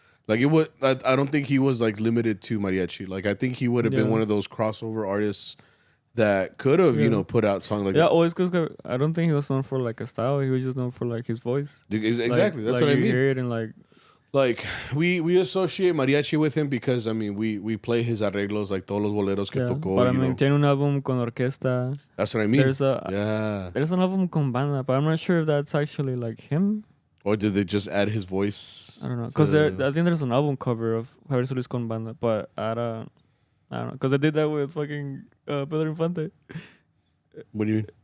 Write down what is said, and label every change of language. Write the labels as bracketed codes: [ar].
[en] Like it was, I don't think he was like limited to mariachi. Like I think he would have been one of those crossover artists that could have, you know, put out songs like always because I don't think he was known for like a style. He was just known for like his voice. Exactly, that's what I mean. You hear it and like we associate mariachi with him because I mean we play his arreglos, like [es] todos los boleros que tocó. [en] But I mean, [es] tiene un album con orquesta. [en] That's what I mean. There's an album [es] con banda, [en] but I'm not sure if that's actually like him. Or did they just add his voice? I don't know, because I think there's an album cover of Javier Solis [es] con banda, [en] but I don't know, because I did that with fucking Pedro Infante. What do you mean?